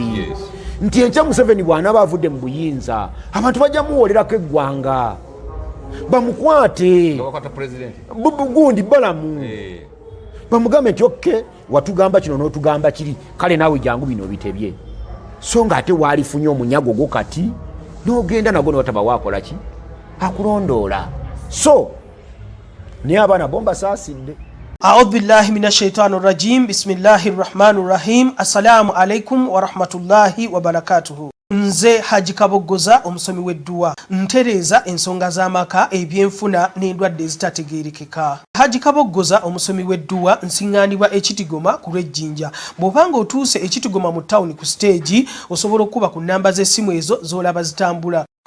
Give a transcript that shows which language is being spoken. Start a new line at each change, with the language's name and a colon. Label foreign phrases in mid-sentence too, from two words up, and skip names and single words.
Ganda: Nti enkya Museveni bw'anaaba avudde mu buyinza abantu bajja muwolerako eggwanga bamukwate gundi Balaam bamugambe nti okke watugamba kino n'otugamba kiri kale naawe jangu bino bitebye. So nga ate waalifunye omunyago gwo kati n'ogenda nagwo newataba waakola ki akulondoola. So naye abaana bomba saasidde.
Arabic: أعوذ بالله من الشيطان الرجيم. بسم الله الرحمن الرحيم. السلام عليكم ورحمة الله وبركاته.
Ganda: Nze Hajji Kaboggoza omusomi w'edduwa ntereeza ensonga z'amaka ebyenfuna n'endwadde ezitategeerekeka. Hajji Kaboggoza omusomi w'edduwa nsiŋŋaanibwa Ekitigoma ku Lwejjinja. Bw'obanga otuuse Ekitigoma mu ttawuni ku stage osobola okuba ku nnamba z'essimu ezo z'olaba zitambula.